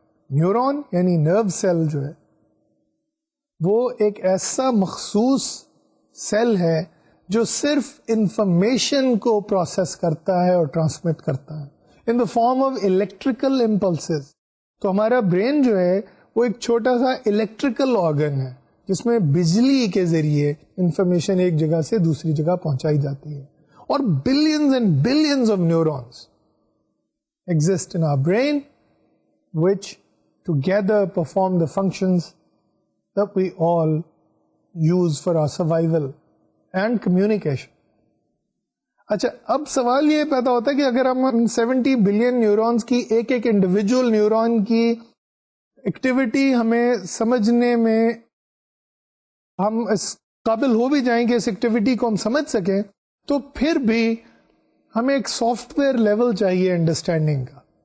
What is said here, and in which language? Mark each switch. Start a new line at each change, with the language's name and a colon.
Urdu: Neuron یعنی nerve cell جو ہے وہ ایک ایسا مخصوص سیل ہے جو صرف انفارمیشن کو پروسیس کرتا ہے اور ٹرانسمٹ کرتا ہے
English: In the form of electrical impulses.
Urdu: تو ہمارا برین جو ہے وہ ایک چھوٹا سا الیکٹریکل آرگن ہے جس میں بجلی کے ذریعے انفارمیشن ایک جگہ سے دوسری جگہ پہنچائی جاتی ہے.
English: اور billions and billions of neurons exist in our brain which together perform the functions that we all use for our survival and communication.
Urdu: اچھا اب سوال یہ پیدا ہوتا ہے کہ اگر ہم 70 بلین نیورونز کی ایک ایک انڈیویجول نیورون کی ایکٹیویٹی ہمیں سمجھنے میں ہم اس قابل ہو بھی جائیں کہ اس ایکٹیویٹی کو ہم سمجھ سکیں تو پھر بھی ہمیں ایک سافٹ ویئر لیول چاہیے انڈرسٹینڈنگ کا.